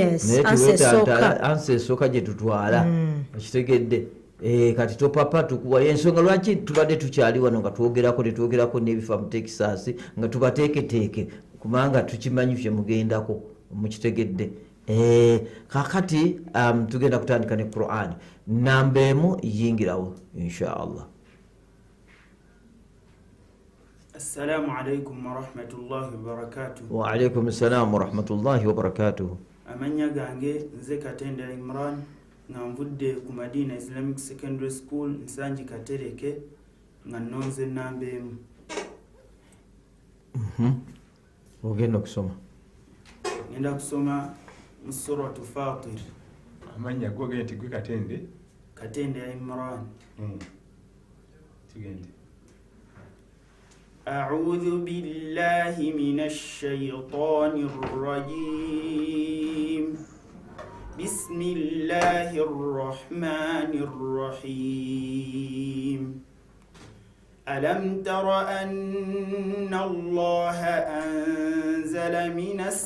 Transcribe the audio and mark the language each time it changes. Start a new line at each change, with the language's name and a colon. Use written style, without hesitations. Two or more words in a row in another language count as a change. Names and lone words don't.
Ganda: ansi esooka gye tutwala okitegedde kati topapa tukuwa ensonga lwaki tubadde tukyali wano nga twogerako n'ebifa mu Texas nga tubateeketeeke kubanga tukimanyi fye mugendako mukitegedde kakati tugenda kutandika ne Qur'an namba emu yingirawo inshallah.
Arabic: السلام عليكم ورحمة الله وبركاته. وعليكم السلام ورحمة الله وبركاته.
Ganda: Amanya gange nze Katende Imran nga nvudde ku Madina Islamic Secondary School Nsanji Katereke nga nonze namba emu. Ogenda kusoma? Ngenda kusoma mu suratu Fatir. Amanya gogenda nti gwe Katende Imran. Tugende.
Arabic: أعوذ بالله من الشيطان الرجيم بسم الله الرحمن الرحيم ألم تر أن الله أنزل من